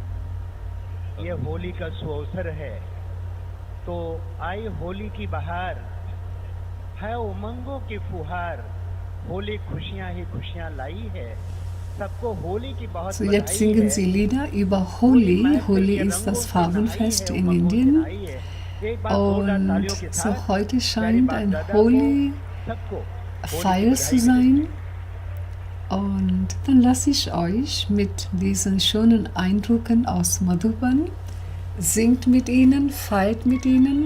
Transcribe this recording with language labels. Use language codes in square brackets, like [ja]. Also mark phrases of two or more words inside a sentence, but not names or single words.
[hi] ये होली का सुअवसर है, तो आई होली की बहार है, उमंगों की फुहार, होली खुशियां ही खुशियां लाई है, सबको होली की बहुत [de] So, jetzt singen sie Lieder über Holi. Holi ist das Farbenfest in Indien. Und so heute scheint ein Holi-Feier zu sein. Und dann lasse ich euch mit diesen schönen Eindrücken aus Madhuban, singt mit ihnen, feiert mit ihnen.